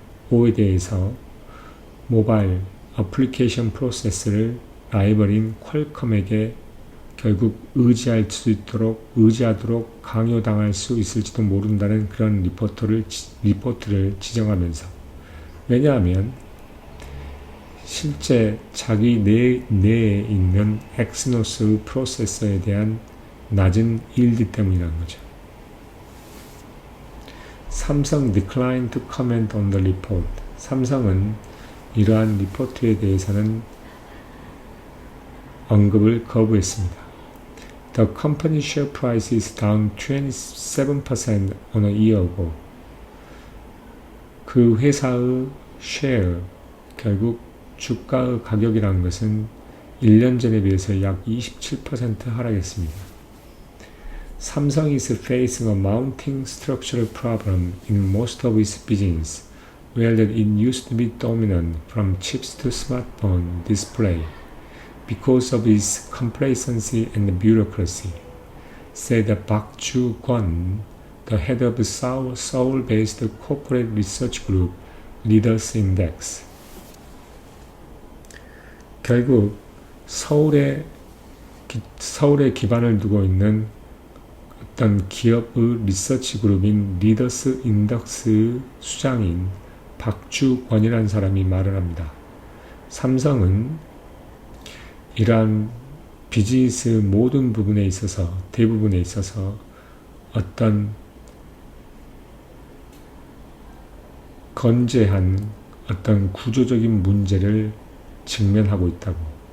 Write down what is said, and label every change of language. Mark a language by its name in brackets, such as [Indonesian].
[Korean] 25에 대해서 모바일 어플리케이션 프로세서를 라이벌인 퀄컴에게 결국 의지하도록 강요당할 수 있을지도 모른다는 그런 리포트를 지정하면서, 왜냐하면 실제 자기 내에 있는 엑스노스 프로세서에 대한 낮은 일드 때문이라는 거죠. [English] 삼성 declined to comment on the report. [Korean] 삼성은 이러한 리포트에 대해서는 언급을 거부했습니다. [English] The company share price is down 27% on a year ago. [Korean] 그 회사의 share, 결국 주가의 가격이라는 것은 1년 전에 비해서 약 27% 하락했습니다. [English] Samsung is facing a mounting structural problem in most of its business, where it used to be dominant from chips to smartphone display because of its complacency and bureaucracy, said Park Ju-kwon, the head of the Seoul-based corporate research group Leaders Index. [Korean] 결국 서울에 기반을 두고 있는 어떤 기업의 리서치 그룹인 리더스 인덱스 수장인 박주권이라는 사람이 말을 합니다. 삼성은 이러한 비즈니스 모든 부분에 있어서 대부분에 있어서 어떤 건재한 어떤 구조적인 문제를 직면하고 있다고.